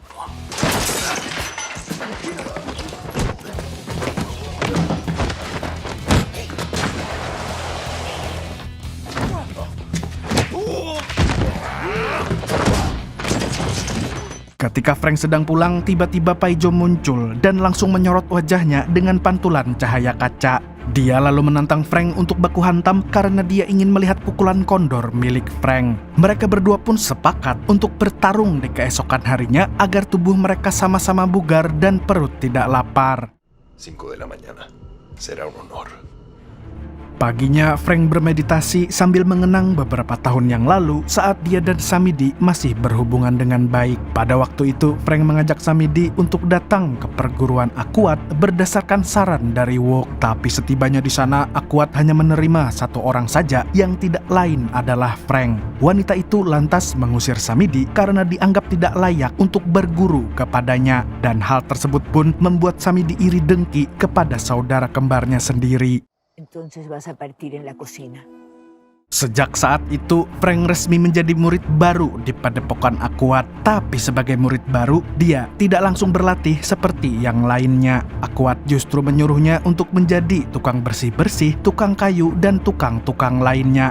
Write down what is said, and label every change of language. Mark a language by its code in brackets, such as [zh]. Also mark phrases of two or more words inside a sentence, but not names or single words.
[id] Ketika Frank sedang pulang, tiba-tiba Paijo muncul dan langsung menyorot wajahnya dengan pantulan cahaya kaca. Dia lalu menantang Frank untuk baku hantam karena dia ingin melihat pukulan kondor milik Frank. Mereka berdua pun sepakat untuk bertarung di keesokan harinya agar tubuh mereka sama-sama bugar dan perut tidak lapar. [es] 5 de la mañana. Será un honor. [id] Paginya, Frank bermeditasi sambil mengenang beberapa tahun yang lalu saat dia dan Samidi masih berhubungan dengan baik. Pada waktu itu, Frank mengajak Samidi untuk datang ke perguruan Aquat berdasarkan saran dari Wok. Tapi setibanya di sana, Aquat hanya menerima 1 orang saja yang tidak lain adalah Frank. Wanita itu lantas mengusir Samidi karena dianggap tidak layak untuk berguru kepadanya. Dan hal tersebut pun membuat Samidi iri dengki kepada saudara kembarnya sendiri. [es] Entonces vas a partir en la cocina. [id] Sejak saat itu, Frank resmi menjadi murid baru di padepokan Aquat. Tapi sebagai murid baru, dia tidak langsung berlatih seperti yang lainnya. Aquat justru menyuruhnya untuk menjadi tukang bersih-bersih, tukang kayu, dan tukang-tukang lainnya.